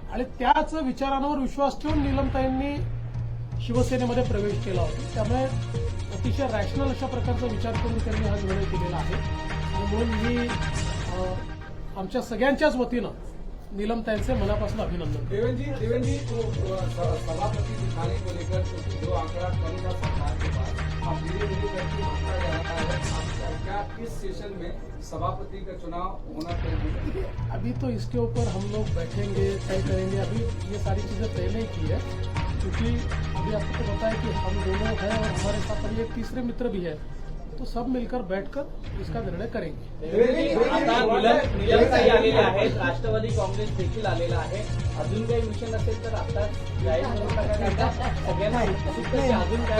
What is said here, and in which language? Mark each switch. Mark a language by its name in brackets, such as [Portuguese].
[Marathi] आणि त्याच विचारांवर विश्वास ठेवून नीलमताईंनी शिवसेनेमध्ये प्रवेश केला होता. त्यामुळे अतिशय रॅशनल अशा प्रकारचा विचार करून त्यांनी हा निर्णय केलेला आहे. आणि म्हणून मी आमच्या सगळ्यांच्याच वतीनं नीलमताईंचे मनापासून अभिनंदन. [Hindi] देवेंद्र जी सभापति दिखाने को लेकर क्योंकि जो आंकड़ा कम था सरकार के पास, अब धीरे धीरे करके बढ़ता जा रहा है, क्या इस सेशन में सभापति का चुनाव होना तय है? अभी तो इसके ऊपर हम लोग बैठेंगे, तय करेंगे. अभी ये सारी चीजें तय नहीं की है, क्योंकि अभी आपको तो पता है कि हम दोनों हैं और हमारे साथ अभी एक तीसरे मित्र भी है, तो सब मिलकर बैठकर इसका निर्णय करेंगे. [Marathi] आता निलमताई आलेल्या आहेत, राष्ट्रवादी काँग्रेस देखील आलेला आहे. अजून काही मिशन असेल तर आता जाहीर करू नका. सगळ्यांना उत्सुकता आहे की अजून काय